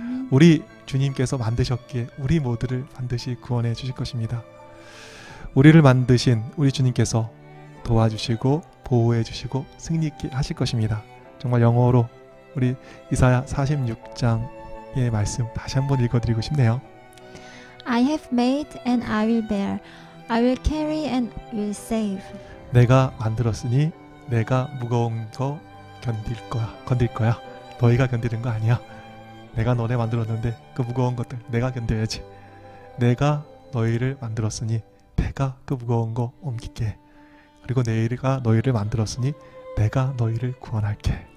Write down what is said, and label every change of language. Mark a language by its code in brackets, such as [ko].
[ko] 우리 주님께서 만드셨기에 우리 모두를 반드시 구원해 주실 것입니다. 우리를 만드신 우리 주님께서 도와주시고 보호해 주시고 승리 있게 하실 것입니다. 정말 영어로 우리 이사야 46장의 말씀 다시 한번 읽어드리고 싶네요. [en] I have made and I will bear. I will carry and will save. [ko] 내가 만들었으니 내가 무거운 거 건들 거야. 너희가 견디는 거 아니야. 내가 너네 만들었는데 그 무거운 것들 내가 견뎌야지. 내가 너희를 만들었으니 내가 그 무거운 거 옮길게. 그리고 내가 너희를 만들었으니 내가 너희를 구원할게.